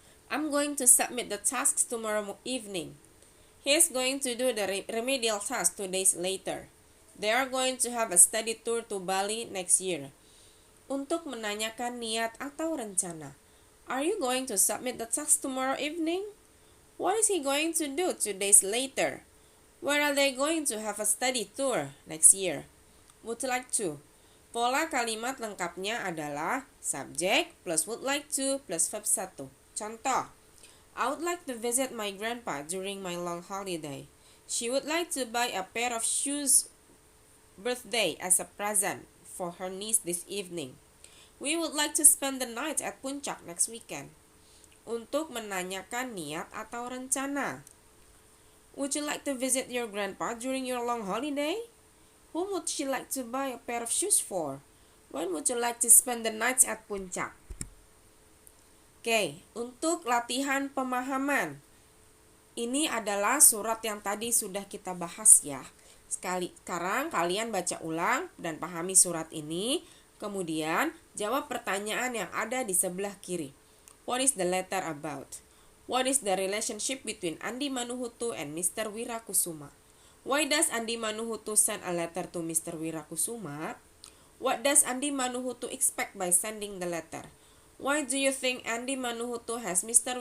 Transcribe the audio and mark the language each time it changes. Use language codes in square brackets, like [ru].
[en] I'm going to submit the tasks tomorrow evening. He's going to do the remedial task 2 days later. They are going to have a study tour to Bali next year. [id] Untuk menanyakan niat atau rencana. [en] Are you going to submit the task tomorrow evening? What is he going to do 2 days later? Where are they going to have a study tour next year? Would like to. [id] Pola kalimat lengkapnya adalah subject plus [en] would like to [id] plus verb 1. Contoh. [en] I would like to visit my grandpa during my long holiday. She would like to buy a pair of shoes birthday as a present for her niece this evening. We would like to spend the night at Puncak next weekend. Untuk menanyakan niat atau rencana. Would you like to visit your grandpa during your long holiday? Whom would she like to buy a pair of shoes for? When would you like to spend the night at Puncak? [id] Oke, untuk latihan pemahaman. Ini adalah surat yang tadi sudah kita bahas ya. Sekarang kalian baca ulang dan pahami surat ini. Kemudian jawab pertanyaan yang ada di sebelah kiri. [en] What is the letter about? What is the relationship between Andi Manuhutu and Mr. Wirakusuma? Why does Andi Manuhutu send a letter to Mr. Wirakusuma? What does Andi Manuhutu expect by sending the letter? Why do you think Andi Manuhutu has Mr.